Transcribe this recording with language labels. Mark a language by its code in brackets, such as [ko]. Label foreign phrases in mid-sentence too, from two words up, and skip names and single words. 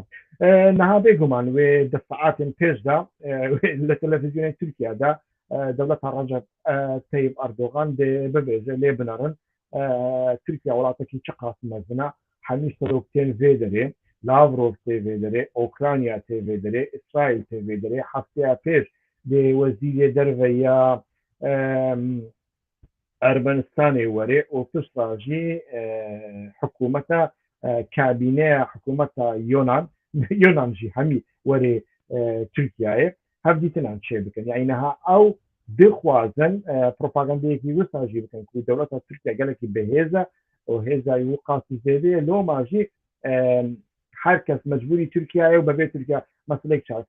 [ku] niha bêguman wê di saetên pêş de li televizyonên Tirkiye de dewleta Recep Tayyip Erdogan dê bibêje lê binerin Tirkiye welatekî çi qas mezin e hemî seroktên vê derê Lavrov tê vê derê Okrayna tê vê derê İsraîl tê vê derê hefteya pêş لێ وەزیرێ دەرڤەیە ئەرمەنستانê werê û pişta jî hikûmeta kabîneya hikûmeta Yonan jî hemî werê Tirkiyeyê hev dîtinan çê bikin. Yani niha ew dixwazin propagandayekî wisa jî bikin ku dewleta Tirkiye gelekî bihêz e û hêza wî qasî zêde ye loma jî her kes mecbûrî Tirkiyeyê û bevê Tirkiye meselek çareke.